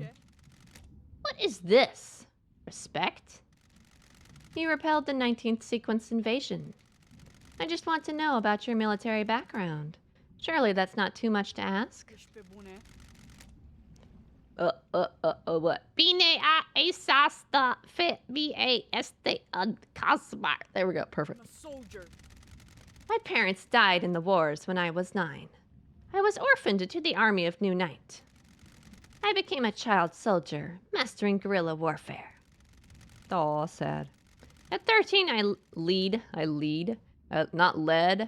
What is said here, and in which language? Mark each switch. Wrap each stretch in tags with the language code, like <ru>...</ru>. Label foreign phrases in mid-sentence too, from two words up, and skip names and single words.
<en>What is this? Respect? You repelled the 19th sequence invasion. I just want to know about your military background. Surely that's not too much to ask. What? Bine a esasta fe ba este ad kasmar. There we go. Perfect. I'm a soldier. My parents died in the wars when I was 9. I was orphaned to the army of New Night. I became a child soldier, mastering guerrilla warfare. Aw, sad. At 13, not lead.</en>